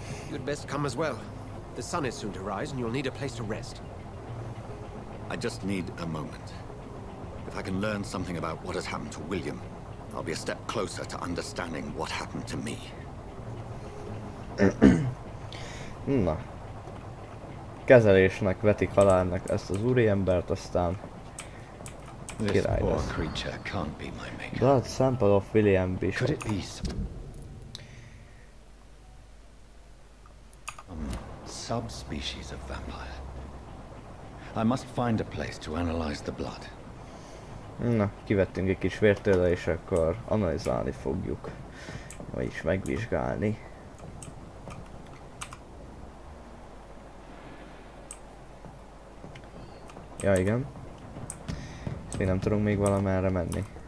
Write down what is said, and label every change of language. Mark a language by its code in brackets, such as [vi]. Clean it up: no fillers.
[en] You'd best come as well. The sun is soon to rise, and you'll need a place to rest. I just need a moment. If I can learn something about what has happened to William, I'll be a step closer to understanding what happened to me. Na. [hu] Kezelésnek vetik halálnak ezt az úriembert, aztán király lesz. [en] Blood sample of William Bishop. Could it be some subspecies of vampire? I must find a place to analyze the blood. [hu] Na, kivettünk egy kis vért tőle, és akkor analizálni fogjuk. Vagyis megvizsgálni. Ja, igen. Mi nem tudunk még valamerre menni.